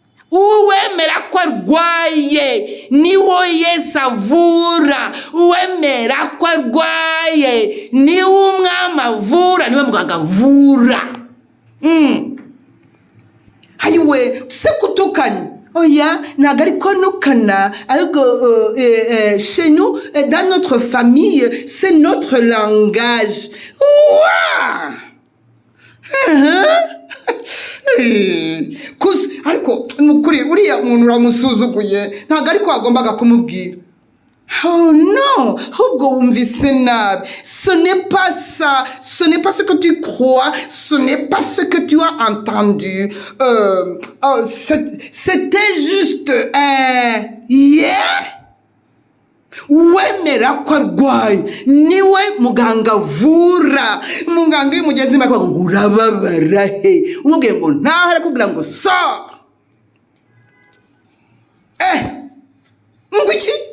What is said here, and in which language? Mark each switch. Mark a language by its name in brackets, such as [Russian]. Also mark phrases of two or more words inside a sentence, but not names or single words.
[Kinyarwanda] Uwemera ko arwaye, ni wo Yesu avura. Uwemera ko arwaye, ni wo umwami avura, ni we muganga avura. Mm. Ayiwe, se kutukanye? Oya, ntago ari ko nukana, ahubwo, [French] uh, eh, eh, chez nous, eh, dans notre famille, c'est notre langage. Ouah! Uh-huh. Eh, kus-, [Kinyarwanda] ariko ni ukuri, uriya muntu uramusuzuguye, ntago ariko wagombaga kumubwira. Oh non, ahubwo wumvise nabi. [French] Ce n'est pas ça, ce n'est pas ce que tu crois, ce n'est pas ce que tu as entendu. Euh, oh, c'est, c'était juste un, yeah? [Kinyarwanda] Uwemera ko arwaye, ni we muganga avura. Muganga iyo umugeze imbere akavuga ngo, "Urababara he?" Umubwiye ngo, "Ntaho," arakubwira ngo, "So." Eh, ngo iki?